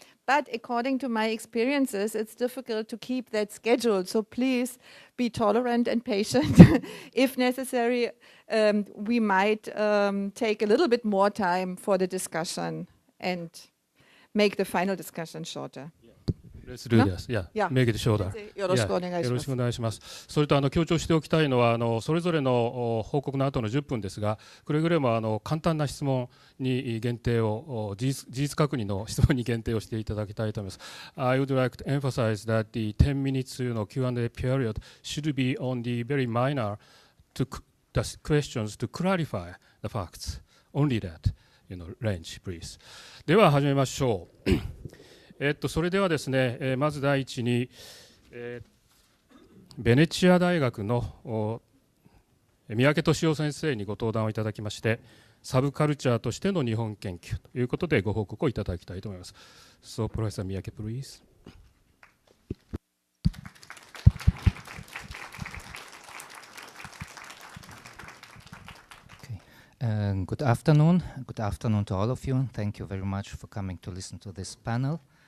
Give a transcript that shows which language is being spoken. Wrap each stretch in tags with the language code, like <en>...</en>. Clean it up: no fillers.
<en>But according to my experiences, it's difficult to keep that schedule. So please be tolerant and patient. If necessary, we might take a little bit more time for the discussion and make the final discussion shorter. Let's do this. Yeah. Make it shorter.</en> <ja>よろしくお願いします。よろしくお願いします。それと強調しておきたいのはそれぞれの報告の後の10分ですが、くれぐれも簡単な質問に限定を事実確認の質問に限定をしていただきたいと思います。</ja> <en>I would like to emphasize that the 10 minutes Q&A period should be on the very minor questions to clarify the facts. Only that range, please.</en> <ja>では始めましょう。それではですね、まず第一に、ベネチア大学の三宅俊夫先生にご登壇をいただきまして、サブカルチャーとしての日本研究ということでご報告をいただきたいと思います。</ja> <en>So, Professor Miyake, please. Good afternoon. Good afternoon to all of you. Thank you very much for coming to listen to this panel.</en>